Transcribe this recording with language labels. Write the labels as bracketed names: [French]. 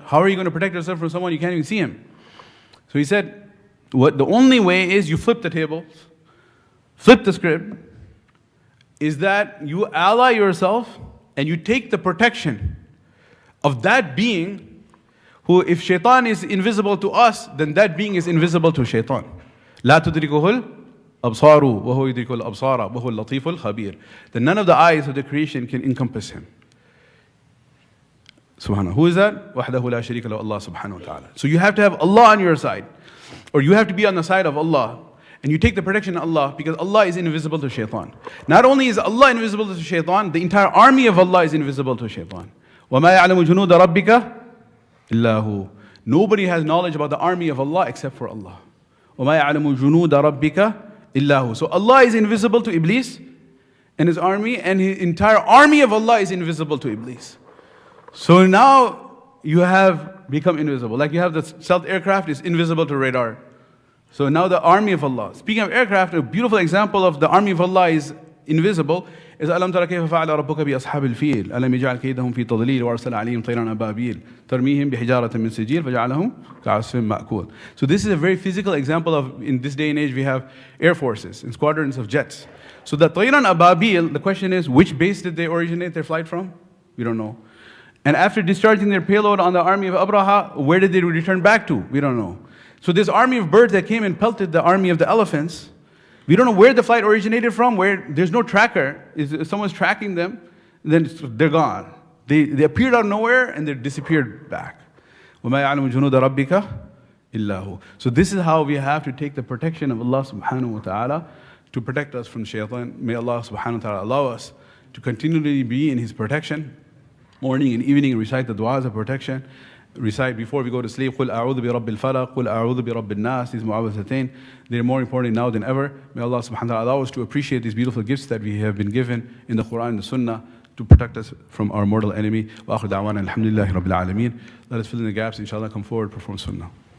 [English] How are you going to protect yourself from someone you can't even see him? So he said, the only way is you flip the tables. Flip the script, is that you ally yourself and you take the protection of that being who, if shaitan is invisible to us, then that being is invisible to shaitan. [Arabic] لا تدركه الأبصار وهو يدرك الأبصار وهو اللطيف الخبير. [English] Then none of the eyes of the creation can encompass him. Subhanallah. Who is that? [Arabic] وحده لا شريك له, [English] Allah subhanahu wa ta'ala. So you have to have Allah on your side, or you have to be on the side of Allah. And you take the protection of Allah, because Allah is invisible to shaitan. Not only is Allah invisible to shaitan, the entire army of Allah is invisible to shaitan. [Arabic] وَمَا يَعْلَمُ جُنُودَ رَبِّكَ illahu. [English] Nobody has knowledge about the army of Allah except for Allah. [Arabic] وَمَا يَعْلَمُ جُنُودَ رَبِّكَ illahu. [English] So Allah is invisible to Iblis and his army, and his entire army of Allah is invisible to Iblis. So now you have become invisible. Like you have the stealth aircraft is invisible to radar. So now the army of Allah. Speaking of aircraft, a beautiful example of the army of Allah is invisible is [Arabic] أَلَمْ تَرَ كَيْفَ فَعَلَ رَبُّكَ بِأَصْحَابِ الْفِيلِ أَلَمْ يَجْعَلْ كَيْدَهُمْ فِي تَضْلِيلٍ وَأَرْسَلَ عَلَيْهِمْ طَيْرًا أَبَابِيلَ تَرْمِيهِمْ بِحِجَارَةٍ مِّن سِجِّيلٍ فَجَعَلَهُمْ كَعَصْفٍ مَأْكُولٍ. [English] So this is a very physical example of, in this day and age, we have air forces and squadrons of jets. So the [Arabic] طَيْرًا أَبَابِيلَ, [English] the question is, which base did they originate their flight from? We don't know. And after discharging their payload on the army of Abraha, where did they return back to? We don't know. So this army of birds that came and pelted the army of the elephants, we don't know where the flight originated from, where there's no tracker. If someone's tracking them, then they're gone. They appeared out of nowhere and they disappeared back. [Arabic] وَمَا يَعْلَمُ جُنُودَ رَبِّكَ إِلَّا هُ. [English] So this is how we have to take the protection of Allah subhanahu wa ta'ala to protect us from shaitan. May Allah subhanahu wa ta'ala allow us to continually be in His protection. Morning and evening recite the du'as of protection. Recite before we go to sleep, [Arabic] قُلْ أَعُوذُ بِرَبِّ الْفَلَقِ قُلْ أَعُوذُ بِرَبِّ النَّاسِ. [English] These mu'awwidhatayn, they're more important now than ever. May Allah subhanahu wa ta'ala allow us to appreciate these beautiful gifts that we have been given in the Quran and the Sunnah to protect us from our mortal enemy. [Arabic] Wa akhir da'wana alhamdulillahi rabbil alameen. [English] Let us fill in the gaps, inshallah, come forward, perform Sunnah.